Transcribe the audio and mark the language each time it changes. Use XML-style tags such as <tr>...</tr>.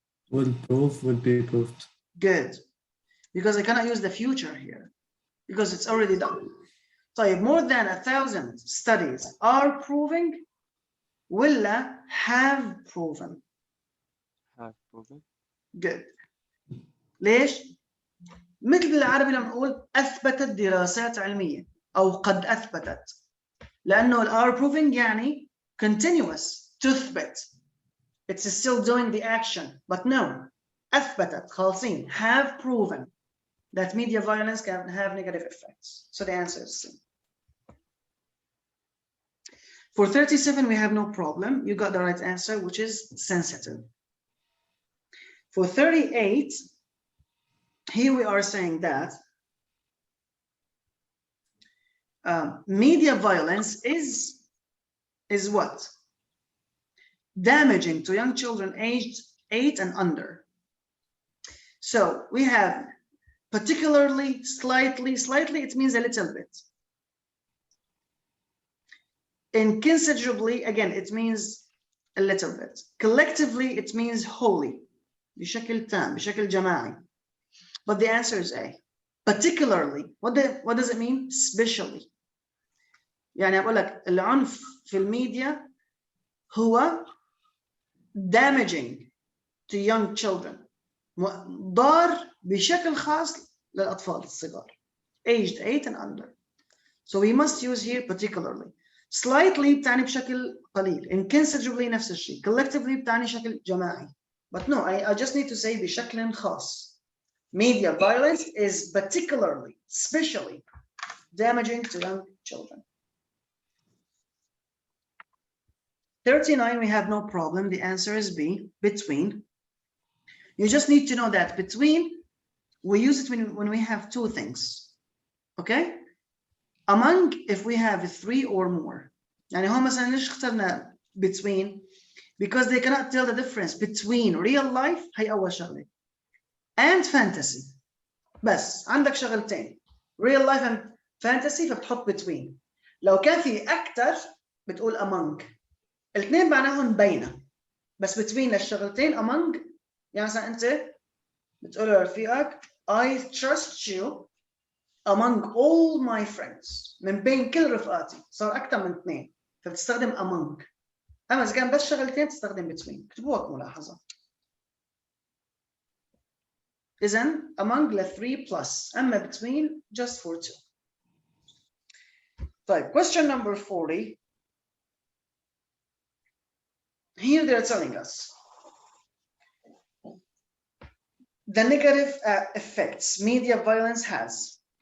<en>Will prove, will be proved. Good. because I cannot use the future here because it's already done.</en> <ar>طيب</ar> <en>more than 1,000 studies are proving</en> <ar>ولا</ar> <en>have proven. Have proven. Good.</en> <ar>ليش؟ مثل بالعربي لما نقول أثبتت دراسات علمية أو قد أثبتت، لأنه ال</ar> <en>are proving</en> <ar>يعني continuous تثبت.</ar> <en>It's still doing the action, but no.</en> <ar>أثبتت خالصين</ar> <en>have proven that media violence can have negative effects. So the answer is C. For 37, we have no problem. You got the right answer, which is sensitive. For 38, here we are saying that media violence is what? Damaging to young children aged 8 and under. So we have particularly, slightly, it means a little bit. Inconsiderably, again, it means a little bit. Collectively, it means wholly.</en> <ar>بشكل تام, بشكل جماعي.</ar> <en>But the answer is A. Particularly, what does it mean? Especially.</en> <ar>يعني أقول لك العنف في الميديا هو</ar> <en>damaging to young children.</en> <ar>ضار بشكل خاص للأطفال الصغار.</ar> <en>Aged 8 and under. So we must use here particularly.</en> <ar>Slightly بتعني بشكل قليل. Inconsiderably نفس الشيء. Collectively بتعني شكل جماعي.</ar> <en>But no, I just need to say</en> <ar>بشكل خاص.</ar> <en>Media violence is particularly, especially damaging to young children. 39, we have no problem. The answer is B, between. You just need to know that between, we use it when we have two things. Okay? Among, if we have 3 or more.</en> <ar>يعني هون مثلا ليش اخترنا between?</ar> <en>Because they cannot tell the difference between real life,</en> <ar>هي أول شغلة,</ar> <en>and fantasy.</en> <ar>بس عندك شغلتين,</ar> <en>real life and fantasy,</en> <ar>فبتحط between. لو كان في أكثر بتقول among. الاثنين معناهم بينه. بس between للشغلتين among. يعني مثلا أنت بتقول لرفيقك</ar> <en>I trust you among all my friends.</en> <ar>من بين كل رفقاتي. صار أكثر من 2. فبتستخدم among. أما إذا كان بس شغلتين تستخدم between. اكتبوها كملاحظة. إذن</ar> <en>among ل 3 plus.</en> <ar>أما</ar> <en>between just for 2.</en> <ar>طيب, question number 40.</ar> <en>Here they're telling us the negative effects media violence has.</en>